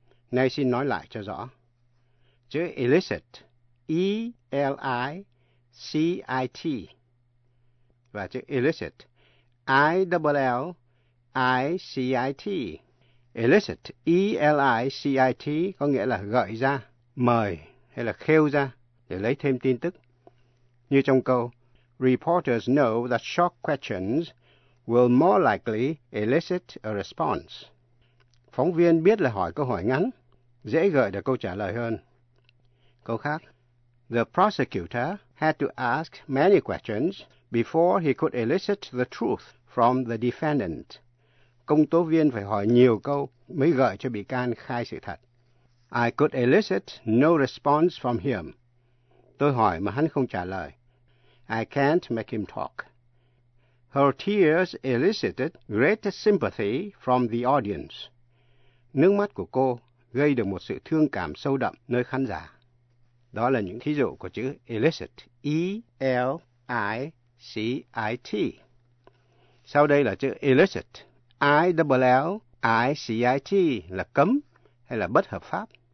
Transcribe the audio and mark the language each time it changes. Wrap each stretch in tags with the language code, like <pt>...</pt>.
<vi>Nay xin nói lại cho rõ. Chữ illicit, E-L-I-C-I-T, và chữ illicit, I-L-L-I-C-I-T. Illicit, E-L-I-C-I-T, có nghĩa là gợi ra, mời hay là khêu ra để lấy thêm tin tức. Như trong câu,</vi> <en>reporters know that short questions will more likely elicit a response.</en> <vi>Phóng viên biết là hỏi câu hỏi ngắn, dễ gợi được câu trả lời hơn. Câu khác,</vi> <en>the prosecutor had to ask many questions before he could elicit the truth from the defendant.</en> <vi>Công tố viên phải hỏi nhiều câu mới gợi cho bị can khai sự thật.</vi> <en>I could elicit no response from him.</en> <vi>Tôi hỏi mà hắn không trả lời.</vi> <en>I can't make him talk. Her tears elicited great sympathy from the audience.</en> <vi>Nước mắt của cô gây được một sự thương cảm sâu đậm nơi khán giả. Đó là những thí dụ của chữ elicit, E L I-L-L-I-C-I-T. Sau đây là chữ illicit, I-L-L-I-C-I-T, là cấm hay là bất hợp pháp.</vi>